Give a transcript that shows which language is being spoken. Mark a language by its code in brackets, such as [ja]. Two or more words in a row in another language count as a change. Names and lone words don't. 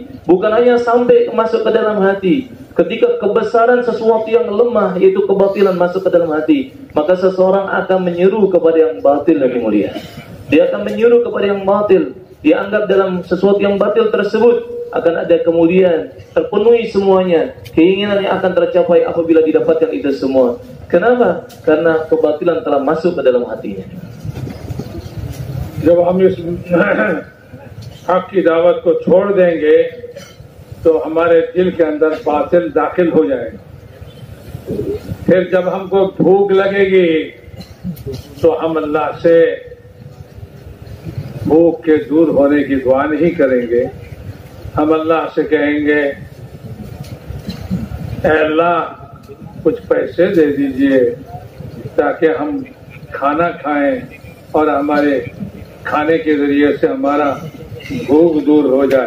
[id] Bukan hanya sampai masuk ke dalam hati, ketika kebesaran sesuatu yang lemah, yaitu kebatilan, masuk ke dalam hati, maka seseorang akan menyeru kepada yang batil dan mulia. Dia akan menyeru kepada yang batil. Dia anggap dalam sesuatu yang batil tersebut akan ada kemuliaan, terpenuhi semuanya, keinginan yang akan tercapai apabila didapatkan itu semua. Kenapa? Karena kebatilan telah masuk ke dalam hatinya. [hi] जब हम इस हक की दावत को छोड़ देंगे तो हमारे दिल के अंदर बातिल दाखिल हो जाएगा। फिर जब हमको भूख लगेगी तो हम अल्लाह से भूख के दूर होने की दुआ नहीं करेंगे, हम अल्लाह से कहेंगे, ऐ अल्लाह कुछ पैसे दे दीजिए ताकि हम खाना खाएं और हमारे खाने के जरिए से हमारा भूख दूर हो जाए।